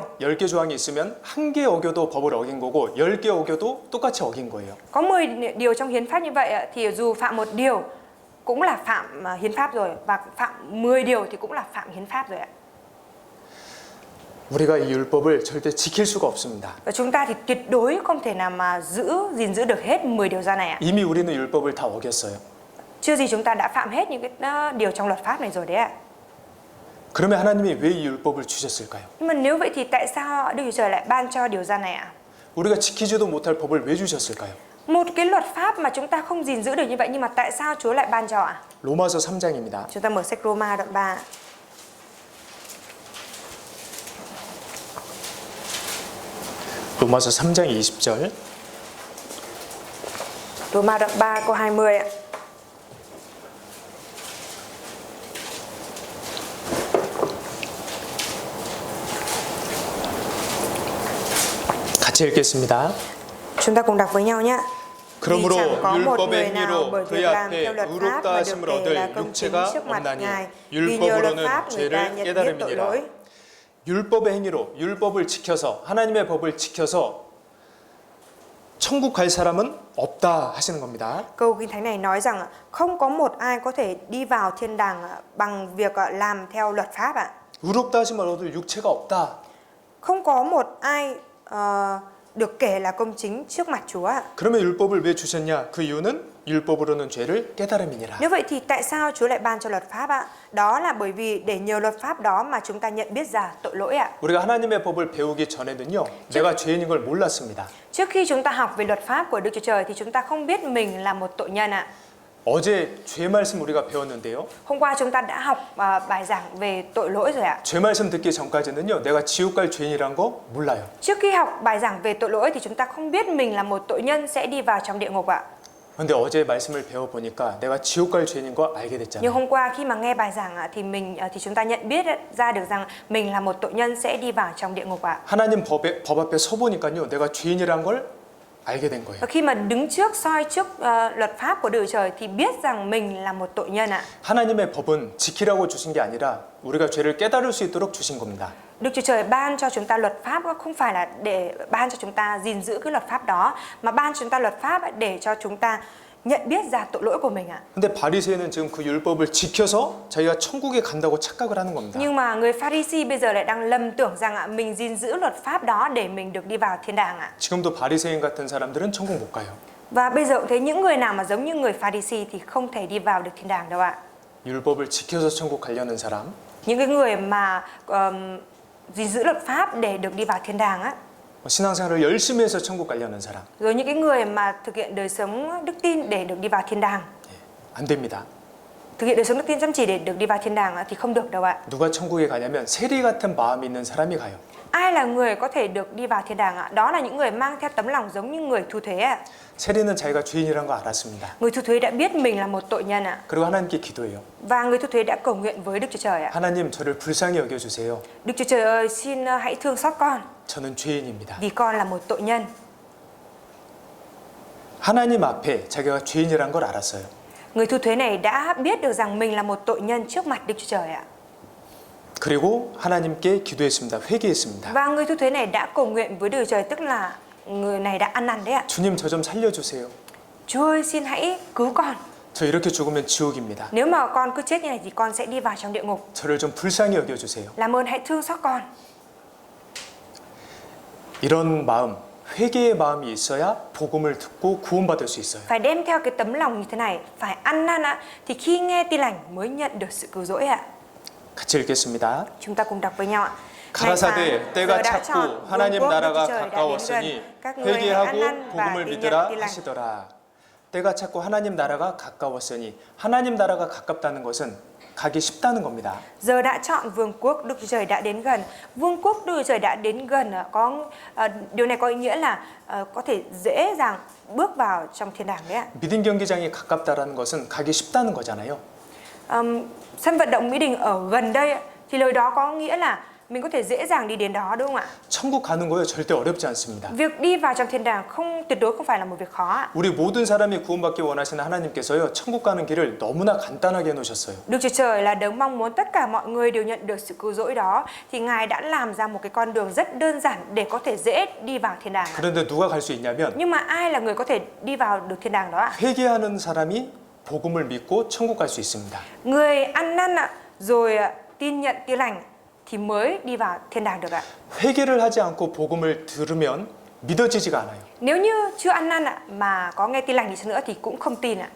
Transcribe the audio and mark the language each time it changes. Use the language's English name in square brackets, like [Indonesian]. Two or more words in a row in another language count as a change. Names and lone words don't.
[Korean] 10개 조항이 있으면 한 개 어겨도 법을 어긴 거고 10개 어겨도 똑같이 어긴 거예요. [Vietnamese] có 10 điều trong hiến pháp như vậy ạ, thì dù phạm một điều cũng là phạm hiến pháp rồi, và phạm 10 điều thì cũng là phạm hiến pháp rồi ạ. [Korean] 우리가 이 율법을 절대 지킬 수가 없습니다. [Vietnamese] Và chúng ta thì tuyệt đối không thể nào mà gìn giữ được hết 10 điều răn này ạ. [Korean] 이미 우리는 율법을 다 어겼어요. [Vietnamese] Chưa gì chúng ta đã phạm hết những cái điều trong luật pháp này rồi đấy ạ. [Korean] 그러면 하나님이 왜 이 율법을 주셨을까요? [Vietnamese] Nhưng mà nếu vậy thì tại sao Đức Chúa Trời lại ban cho điều răn này ạ? [Korean] 우리가 지키지도 못할 법을 왜 주셨을까요? [Vietnamese] Một cái luật pháp mà chúng ta không gìn giữ được như vậy, nhưng mà tại sao Chúa lại ban cho ạ? [Korean] 로마서 3장입니다. [Vietnamese] Chúng ta mở sách Roma đoạn 3. [Korean] 로마서 3장 20절. [Vietnamese] Roma đoạn 3 câu 20 ạ. [Korean] 같이 읽겠습니다. [Vietnamese] Chúng ta cùng đọc với nhau nhé. [Korean] 그러므로 [Vietnamese] chẳng có một [Korean] 율법의 [Vietnamese] người nào [Korean] 행위로 [Vietnamese] bởi [Korean] 그의 [Vietnamese] việc làm [Korean] 앞에 [Vietnamese] theo luật pháp [Korean] 의롭다 [Vietnamese] mà được [Korean] 하심을 [Vietnamese] kể là [Korean] 얻을 [Vietnamese] công chính [Korean] 육체가 [Vietnamese] trước mặt [Korean] 없나니 [Vietnamese] Ngài. Vì nhờ luật pháp [Korean] 율법으로는 [Vietnamese] người ta [Korean] 죄를 [Vietnamese] nhận biết tội [Korean] 깨달음이니라. [Vietnamese] lỗi. [Korean] 율법의 행위로 율법을 지켜서 하나님의 법을 지켜서 천국 갈 사람은 없다 하시는 겁니다. [Vietnamese] Câu Kinh Thánh này nói rằng không có một ai có thể đi vào thiên đàng bằng việc làm theo luật pháp ạ. [Korean] 의롭다 하심을 얻을 육체가 없다. [Vietnamese] Không có một ai được kể là công chính trước mặt Chúa ạ. [Korean] 그러면 율법을 왜 주셨냐? 그 이유는 율법으로는 죄를 깨달음이니라. [Vietnamese] Nếu vậy thì tại sao Chúa lại ban cho luật pháp ạ? Đó là bởi vì để nhờ luật pháp đó mà chúng ta nhận biết ra tội lỗi ạ. [Korean] 우리가 하나님의 법을 배우기 전에는요, 내가 죄인인 걸 몰랐습니다. [Vietnamese] Trước khi chúng ta học về luật pháp của Đức Chúa Trời thì chúng ta không biết mình là một tội nhân ạ. [Korean] 어제 죄 말씀 우리가 배웠는데요. [Vietnamese] Hôm qua chúng ta đã học bài giảng về tội lỗi rồi ạ. [Korean] 죄 말씀 듣기 전까지는요, 내가 지옥 갈 죄인이란 거 몰라요. [Vietnamese] Trước khi học bài giảng về tội lỗi thì chúng ta không biết mình là một tội nhân sẽ đi vào trong địa ngục ạ. [Korean] 근데 어제 말씀을 배워 보니까 내가 지옥 갈 죄인인 거 알게 [Vietnamese] Nhưng [Korean] 됐잖아요. [Vietnamese] hôm qua khi mà nghe bài giảng thì chúng ta nhận biết ra được rằng mình là một tội nhân sẽ đi vào trong địa ngục ạ. [Korean] 하나님 법 앞에 서 보니까요, 내가 죄인이란 걸 알게 된 거예요. [Vietnamese] Và khi mà đứng trước soi trước luật pháp của Đức Chúa Trời thì biết rằng mình là một tội nhân ạ. [Korean] 하나님의 법은 지키라고 주신 게 아니라 우리가 죄를 깨달을 수 있도록 주신 겁니다. [Vietnamese] Đức Chúa Trời ban cho chúng ta luật pháp không phải là để ban cho chúng ta gìn giữ cái luật pháp đó, mà ban cho chúng ta luật pháp để cho chúng ta nhận biết ra tội lỗi của mình ạ. [Korean] 근데 바리새인은 지금 그 율법을 지켜서 자기가 천국에 간다고 착각을 하는 겁니다. [Vietnamese] Nhưng mà người Pha-ri-si bây giờ lại đang lầm tưởng rằng mình gìn giữ luật pháp đó để mình được đi vào thiên đàng ạ. [Korean] 지금도 바리새인 같은 사람들은 천국 못 가요. [Vietnamese] Và bây giờ cũng thấy những người nào mà giống như người Pha-ri-si thì không thể đi vào được thiên đàng đâu ạ. [Korean] 율법을 지켜서 천국 가려는 사람, [Vietnamese] Những cái người mà gìn giữ luật pháp để được đi vào thiên đàng á, [Korean] 신앙생활을 열심히 해서 천국 가려는 사람, [Vietnamese] rồi những cái người mà thực hiện đời sống đức tin để được đi vào thiên đàng, [Korean] 안 됩니다. [Vietnamese] thực hiện đời sống đức tin chăm chỉ để được đi vào thiên đàng thì không được đâu ạ. [Korean] 누가 천국에 가냐면 세리 같은 마음이 있는 사람이 가요. [Vietnamese] Ai là người có thể được đi vào thiên đàng ạ? Đó là những người mang theo tấm lòng giống như người thu thuế ạ. [Korean] 세리는 자기가 죄인이란 거 알았습니다. [Vietnamese] Người thu thuế đã biết mình là một tội nhân ạ. [Korean] 그리고 하나님께 기도해요. [Vietnamese] Và người thu thuế đã cầu nguyện với Đức Chúa Trời ạ. [Korean] 하나님 저를 불쌍히 여겨주세요. [Vietnamese] Đức Chúa Trời ơi, xin hãy thương xót con, [Korean] 저는 죄인입니다. [Vietnamese] vì con là một tội nhân. [Korean] 하나님 앞에 자기가 죄인이란 걸 알았어요. [Vietnamese] Người thu thuế này đã biết được rằng mình là một tội nhân trước mặt Đức Chúa Trời ạ. [Korean] 그리고 하나님께 기도했습니다. 회개했습니다. [Vietnamese] Và người thu thuế này đã cầu nguyện với Đức Chúa Trời, tức là người này đã ăn năn đấy ạ. [Korean] 주님 저 좀 살려주세요. [Vietnamese] Chúa ơi, xin hãy cứu con. [Korean] 저 이렇게 죽으면 지옥입니다. [Vietnamese] Nếu mà con cứ chết như này thì con sẽ đi vào trong địa ngục. [Korean] 저를 좀 불쌍히 여겨주세요. [Vietnamese] Làm ơn hãy thương xót con. [Korean] 이런 마음, 회개의 마음이 있어야 복음을 듣고 구원받을 수 있어요. [Vietnamese] Phải đem theo cái tấm lòng như thế này, phải ăn năn ạ, thì khi nghe tin lành mới nhận được sự cứu rỗi ạ. [Korean] 같이 읽겠습니다. [Vietnamese] Chúng ta cùng đọc với nhau ạ. [Korean] 가라사대 때가 [Vietnamese] giờ đã [Korean] 찼고 [Vietnamese] chọn [Korean] 하나님 [Vietnamese] vương quốc [Korean] 나라가 [Vietnamese] Đức Chúa Trời đã đến [Korean] 가까웠으니 [Vietnamese] gần. Các người hãy ăn [Korean] 회개하고 [Vietnamese] năn và [Korean] 복음을 [Vietnamese] tin nhận [Korean] 믿으라 [Vietnamese] tin lành. [Korean] 하시더라. 때가 찼고 하나님 나라가 가까웠으니 하나님 나라가 가깝다는 것은 가기 쉽다는 겁니다. [Vietnamese] Giờ đã chọn vương quốc Đức Chúa Trời đã đến gần. Vương quốc Đức Chúa Trời đã đến gần, điều này có ý nghĩa là có thể dễ dàng bước vào trong thiên đàng đấy ạ. [Korean] 믿음 경기장이 가깝다라는 것은 가기 쉽다는 거잖아요. [Vietnamese] Sân vận động Mỹ Đình ở gần đây ạ, thì lời đó có nghĩa là mình có thể dễ dàng đi đến đó, đúng không ạ? [Korean] 천국 가는 거요 절대 어렵지 않습니다. [Vietnamese] Việc đi vào trong thiên đàng tuyệt đối không phải là một việc khó ạ. [Korean] 우리 모든 사람이 구원받기 원하시는 하나님께서요 천국 가는 길을 너무나 간단하게 해놓으셨어요. [Vietnamese] Đức Chúa Trời là đấng mong muốn tất cả mọi người đều nhận được sự cứu rỗi đó, thì Ngài đã làm ra một cái con đường rất đơn giản để có thể dễ đi vào thiên đàng ạ. [Korean] 그런데 누가 갈 수 있냐면 [Vietnamese] Nhưng mà ai là người có thể đi vào được thiên đàng đó ạ? [Korean] 회개하는 사람이 복음을 믿고 천국 갈 수 있습니다. [Vietnamese] Người ăn năn ạ, rồi tin nhận tin lành thì mới đi vào thiên đàng được ạ. [Korean] 회개를 하지 않고 복음을 들으면 믿어지지가 않아요. [Vietnamese] Nếu như chưa ăn năn ạ mà có nghe tin lành đi chăng nữa thì cũng không tin ạ.